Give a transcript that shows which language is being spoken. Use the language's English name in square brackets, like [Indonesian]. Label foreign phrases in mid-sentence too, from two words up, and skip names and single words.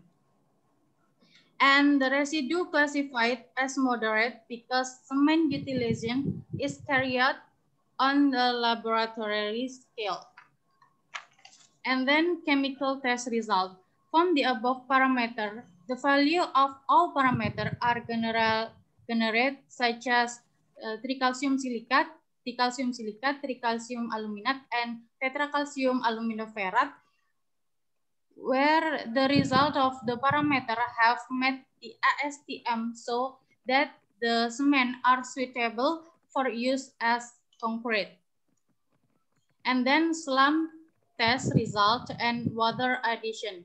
[English] And the residue classified as moderate because cement utilization is carried out on the laboratory scale. And then chemical test result. From the above parameter, the value of all parameters are generated, such as tricalcium silicate, tricalcium silicate, tricalcium aluminate, and tetracalcium aluminoferrate, where the result of the parameter have met the ASTM so that the cement are suitable for use as concrete. And then slump test result and water addition.